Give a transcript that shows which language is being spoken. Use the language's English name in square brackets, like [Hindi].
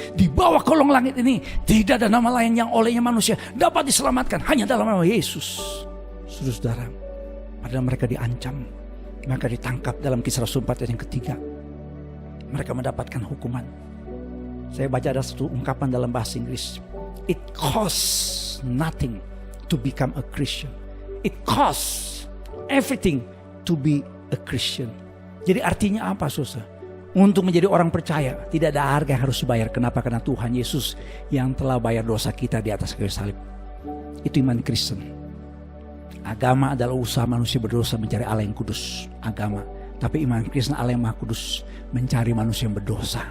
[Indonesian] Di bawah kolong langit ini tidak ada nama lain yang olehnya manusia dapat diselamatkan, hanya dalam nama Yesus. Saudara-saudara, padahal mereka diancam, mereka ditangkap dalam Kisah Rasul 4 ayat yang ketiga. Mereka mendapatkan hukuman. Saya baca ada satu ungkapan dalam bahasa Inggris. [English] It costs nothing to become a Christian. It costs everything to be a Christian. [Indonesian] Jadi artinya apa, saudara? Untuk menjadi orang percaya tidak ada harga yang harus dibayar. Kenapa? Karena Tuhan Yesus yang telah bayar dosa kita di atas kayu salib. Itu iman Kristen. Agama adalah usaha manusia berdosa mencari Allah yang kudus. Agama. Tapi iman Kristen Allah yang maha kudus mencari manusia yang berdosa.